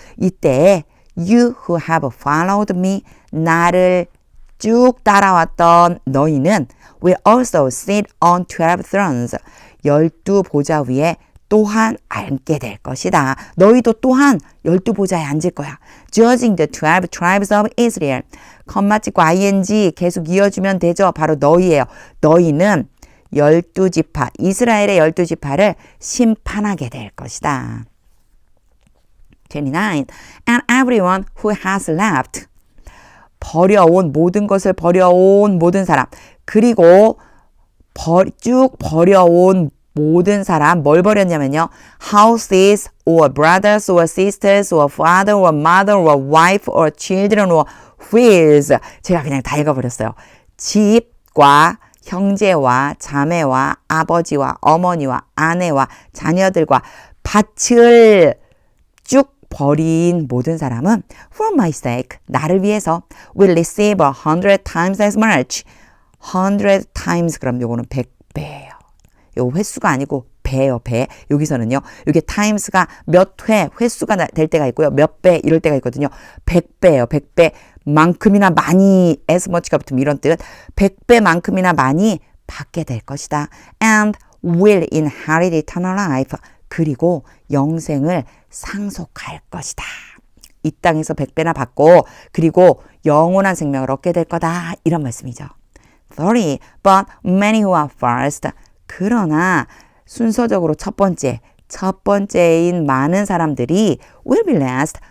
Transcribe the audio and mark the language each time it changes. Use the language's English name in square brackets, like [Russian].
[Korean] 이때에 [English] you who have followed me [Korean] 나를 쭉 따라왔던 너희는 [English] will also sit on 12 thrones [Korean] 12보좌 위에 또한 앉게 될 것이다. 너희도 또한 12보좌에 앉을 거야. [English] Judging the 12 tribes of Israel [Korean] 컴마 찍고 [English] ing [Korean] 계속 이어주면 되죠. 바로 너희예요. 너희는 12지파 이스라엘의 12지파를 심판하게 될 것이다. 29. [English] And everyone who has left [Korean] 버려온 모든 것을 버려온 모든 사람 그리고 쭉 버려온 모든 사람 뭘 버렸냐면요. [English] houses or brothers or sisters or father or mother or wife or children or fields [Korean] 제가 그냥 다 읽어버렸어요. 집과 형제와 자매와 아버지와 어머니와 아내와 자녀들과 밭을 쭉 버린 모든 사람은 [English] for my sake [Korean] 나를 위해서 [English] will receive 100 times as much 100 times [Korean] 그럼 요거는 100배예요. 요 횟수가 아니고 배예요, 배. 여기서는요. 이게 times가 몇 회, 횟수가 될 때가 있고요. 몇 배 이럴 때가 있거든요. 100배예요. 100배. 만큼이나 많이 [English] as much [Korean] 가 붙으면 이런 뜻. 100배만큼이나 많이 받게 될 것이다. [English] And will inherit eternal life. [Korean] 그리고 영생을 상속할 것이다. 이 땅에서 100배나 받고 그리고 영원한 생명을 얻게 될 거다. 이런 말씀이죠. 30. [English] But many who are first. [Korean] 그러나 순서적으로 첫 번째인 많은 사람들이 [English] will be last.